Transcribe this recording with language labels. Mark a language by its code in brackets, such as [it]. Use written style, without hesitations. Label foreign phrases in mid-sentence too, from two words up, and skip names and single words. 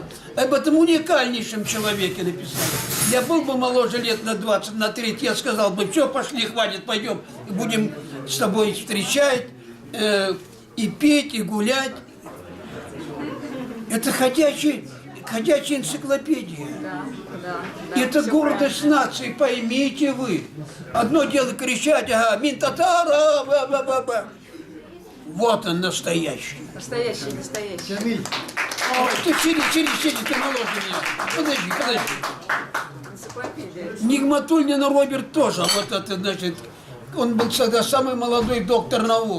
[ru] Об этом уникальнейшем человеке написал. Я был бы моложе лет на 20, на 30, я сказал бы, все, пошли, хватит, пойдем, будем с тобой встречать, и петь, и гулять. Это ходячая энциклопедия. Да, это гордость нации, поймите вы. Одно дело кричать, ага, [tt] мин-татара, ба-ба-ба-ба. [ru] Вот он настоящий. Настоящий. Ты сиди, ты моложе меня. Подожди. Энциклопедия. Нигматульнин Роберт тоже, вот это, значит, он был тогда самый молодой доктор наук.